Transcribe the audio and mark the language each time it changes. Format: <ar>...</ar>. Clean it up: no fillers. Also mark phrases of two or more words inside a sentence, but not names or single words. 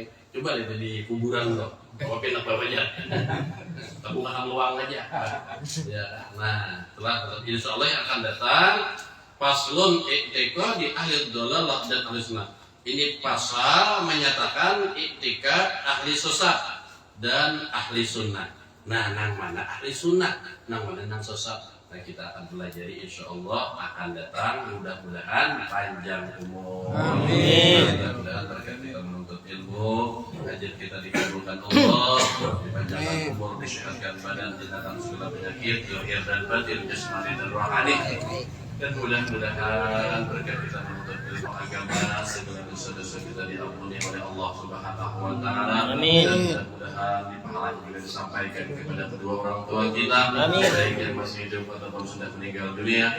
<bjn>Coba lihat di kuburan loh, bawa pinak bawahnya, tabung makan luang aja.</bjn> <id>Ya, nah, setelah</id> <ar>إن شاء الله</ar> <id>yang akan datang, paslon i'tikad di ahli dhalalah dan ahli sunnah. Ini pasal menyatakan i'tikad ahli sesat dan ahli sunnah. Nah, nang mana ahli sunnah, nang mana nang sesat. Nah, kita akan pelajari</id> <ar>إن شاء الله</ar> <id>akan datang. Mudah-mudahan panjang umur. Amin. Mudah-mudahan berkat kita menuntut ilmu, hajat kita dikabulkan Allah, dipanjangkan umur, disehatkan badan, tindakan segala penyakit, lahir dan batin, jasmani dan rohani. Dan mudah-mudahan berkat kita menuntut ilmu agama, segala dosa-dosa kita diampuni oleh Allah</id> <ar>سبحانه وتعالى.</ar> <id>Amin. Dan mudah-mudahan dipahalai juga disampaikan kepada kedua orang tua kita, baik yang masih hidup ataupun sudah meninggal dunia.</id>